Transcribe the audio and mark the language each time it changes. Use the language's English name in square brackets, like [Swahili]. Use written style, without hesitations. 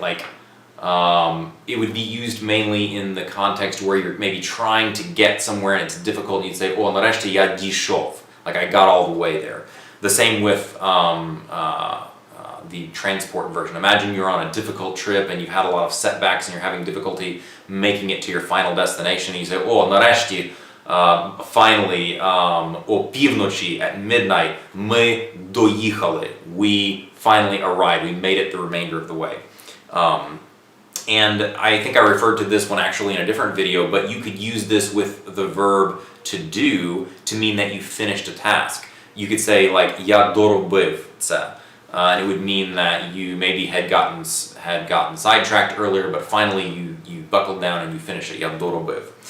[English] Like, it would be used mainly in the context where you're maybe trying to get somewhere and it's difficult, and you'd say, oh, [Ukrainian] нарешті я дійшов. [English] Like, I got all the way there. The same with the transport version. Imagine you're on a difficult trip and you've had a lot of setbacks and you're having difficulty making it to your final destination, and you say, oh, нарешті Finally, [Ukrainian] о півночі, [English] at midnight, [Ukrainian] ми доїхали. [English] We finally arrived. We made it the remainder of the way. And I think I referred to this one actually in a different video, but you could use this with the verb to do to mean that you finished a task. You could say like [Ukrainian] я доробив це. [English] And it would mean that you maybe had gotten sidetracked earlier, but finally you buckled down and you finished it. [Ukrainian] Я доробив.